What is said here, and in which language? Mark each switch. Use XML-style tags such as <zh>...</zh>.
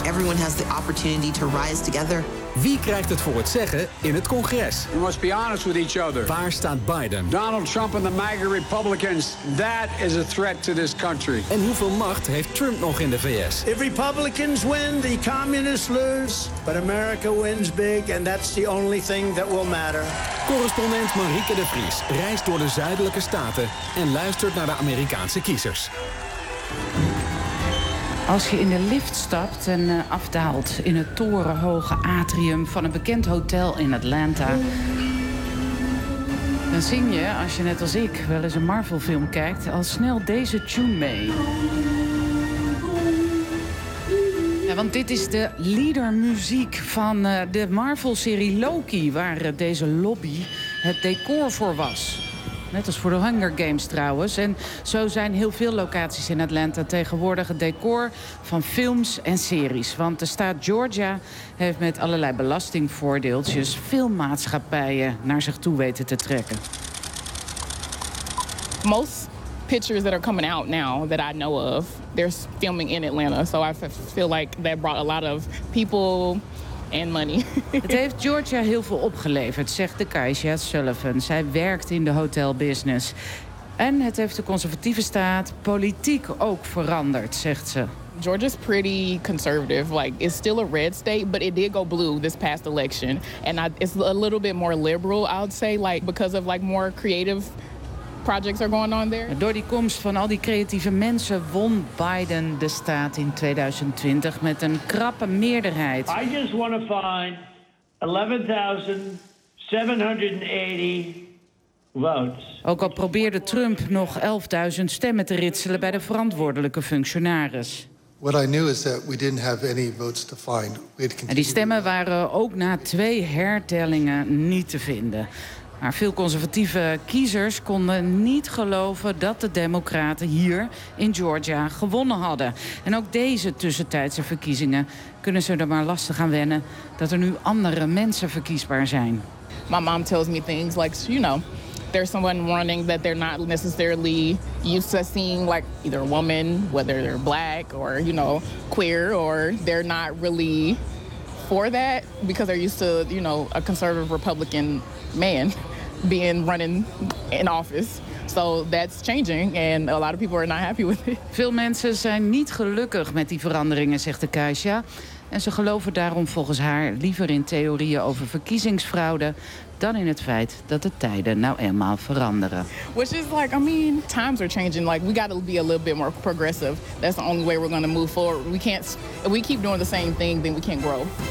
<en>Everyone has the opportunity to rise together.</en> <nl>Wie krijgt het voor het zeggen in het congres?</nl> <en>We must be honest with each other.</en> <nl>Waar staat Biden?</nl> <en>Donald Trump and the MAGA Republicans, that is a threat to this country.</en> <nl>En hoeveel macht heeft Trump nog in de VS?</nl> <en>If Republicans win, the communists lose. But America wins big and that's the only thing that will matter.</en> <nl>Correspondent Marieke de Vries reist door de zuidelijke staten en luistert naar de Amerikaanse kiezers. Als je in de lift stapt en afdaalt in het torenhoge atrium van een bekend hotel in Atlanta, dan zing je, als je net als ik wel eens een Marvel-film kijkt, al snel deze tune mee. Ja, want dit is de leadermuziek van de Marvel-serie Loki, waar deze lobby het decor voor was. Net als voor de Hunger Games trouwens. En zo zijn heel veel locaties in Atlanta tegenwoordig het decor van films en series. Want de staat Georgia heeft met allerlei belastingvoordeeltjes filmmaatschappijen naar zich toe weten te trekken.</nl> <en>Most pictures that are coming out now that I know of, they're filming in Atlanta. So I feel like that brought a lot of people. And money.</en> <nl>Het heeft Georgia heel veel opgeleverd, zegt de Kaisha Sullivan. Zij werkt in de hotelbusiness. En het heeft de conservatieve staat politiek ook veranderd, zegt ze.</nl> <en>Georgia's pretty conservative. Like, it's still a red state, but it did go blue this past election. And it's a little bit more liberal, I would say, like, because of like more creative projects are going on there.</en> <nl>Door die komst van al die creatieve mensen won Biden de staat in 2020 met een krappe meerderheid.</nl> <en>I just want to find 11,780 votes.</en> <nl>Ook al probeerde Trump nog 11.000 stemmen te ritselen bij de verantwoordelijke functionaris.</nl> <en>What I knew is that we didn't have any votes to find.</en> <nl>En die stemmen waren ook na 2 hertellingen niet te vinden. Maar veel conservatieve kiezers konden niet geloven dat de Democraten hier in Georgia gewonnen hadden. En ook deze tussentijdse verkiezingen kunnen ze er maar lastig aan wennen dat er nu andere mensen verkiesbaar zijn.</nl> <en>My mom tells me things like, you know, there's someone running that they're not necessarily used to seeing, like either a woman, whether they're black or, you know, queer, or they're not really for that because they're used to, you know, a conservative Republican man being running in office. So that's changing and a lot of people are not happy with it.</en> <nl>Veel mensen zijn niet gelukkig met die veranderingen, zegt de Keisha. En ze geloven daarom volgens haar liever in theorieën over verkiezingsfraude dan in het feit dat de tijden nou eenmaal veranderen.</nl> <en>Which is like, I mean, times are changing. Like, we gotta be a little bit more progressive. That's the only way we're gonna move forward. We can't, if we keep doing the same thing, then we can't grow.</en>